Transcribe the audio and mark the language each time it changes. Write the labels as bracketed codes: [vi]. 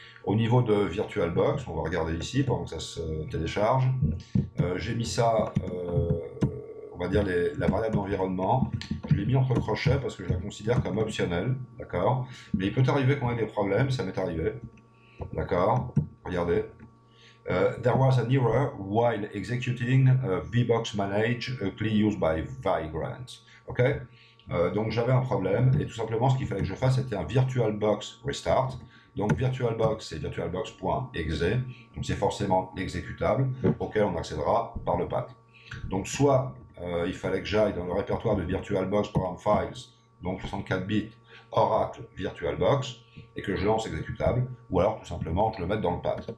[fr] Au niveau de VirtualBox, on va regarder ici pendant que ça se télécharge. J'ai mis ça, on va dire la variable d'environnement, je l'ai mis entre crochets parce que je la considère comme optionnelle, d'accord. Mais il peut arriver qu'on ait des problèmes, ça m'est arrivé, d'accord. Regardez. [en] There was an error while executing VBox Manage, clearly used by Vagrant. Ok. [fr] Donc j'avais un problème et tout simplement ce qu'il fallait que je fasse c'était un VirtualBox Restart. Donc VirtualBox c'est virtualbox.exe, donc c'est forcément l'exécutable auquel on accédera par le path. Donc soit il fallait que j'aille dans le répertoire de VirtualBox Program Files, donc 64 bits, Oracle VirtualBox, et que je lance exécutable, ou alors tout simplement je le mette dans le path.